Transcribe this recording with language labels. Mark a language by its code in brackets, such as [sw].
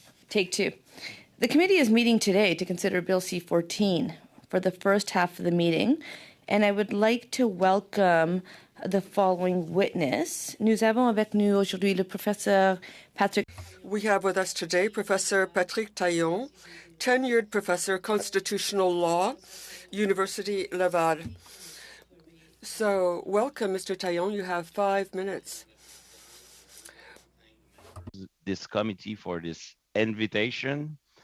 [en] Take two. The committee is meeting today to consider Bill C-14 for the first half of the meeting, and I would like to welcome the following witness. [fr] Nous avons avec nous aujourd'hui le professeur Patrick. [en] We have with us today Professor Patrick Taillon, tenured professor constitutional law, University Laval. So welcome, Mr. Taillon. You have 5 minutes. This committee for this invitation.